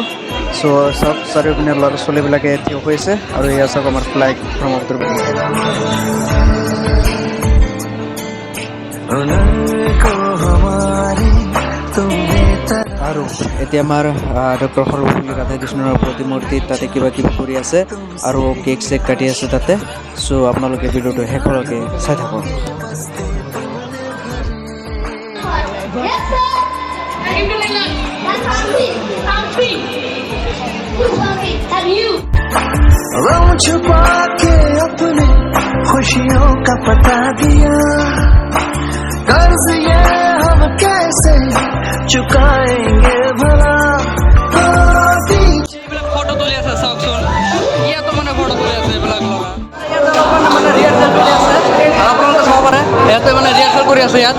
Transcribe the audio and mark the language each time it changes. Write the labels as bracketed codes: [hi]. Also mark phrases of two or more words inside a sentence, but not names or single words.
[as] সব চাৰিওপিনে ল'ৰা ছোৱালীবিলাকে থিয় হৈ আছে আৰু এয়া চাওক আমাৰ ফ্লাগ ব্ৰহ্মপুত্ৰ আৰু এতিয়া আমাৰ ডক্টৰ সৰ্বপল্লী ৰাধাকৃষ্ণৰ প্ৰতিমূৰ্তিত তাতে কিবা কিবি কৰি আছে আৰু কেক চেক কাটি আছে তাতে। আপোনালোকে ভিডিঅ'টো শেষলৈকে চাই থাকক। [en] Yes, sir. I'm free. And you? [hi] छुपा के अपने खुशियों का पता दिया, कर्ज ये हम कैसे चुकाएंगे भला। [as] ফটো তুলি আছে চাওকচোন, ইয়াতো মানে ফটো তুলি আছে এইবিলাক ল'ৰা। মানে ৰিহাৰ্চেল চলি আছে আপোনালোকে চাব পাৰে। ইয়াতে মানে ৰিহাৰ্চেল কৰি আছে ইয়াত।